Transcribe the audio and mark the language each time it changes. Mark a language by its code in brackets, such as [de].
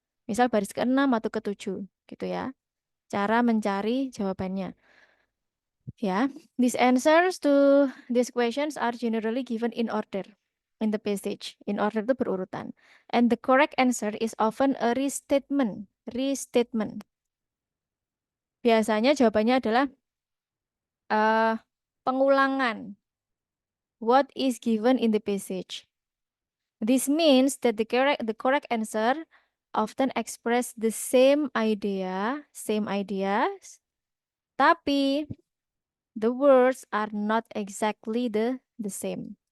[id] Misal baris ke-6 atau ke-7, gitu ya. Cara mencari jawabannya. [en] Ya, these answers to these questions are generally given in order in the passage. In order [id] itu berurutan. [en] And the correct answer is often a restatement. Restatement. [id] Biasanya jawabannya adalah eh pengulangan. [en] What is given in the passage. This means that the correct answer often express the same ideas, tapi the words are not exactly the same.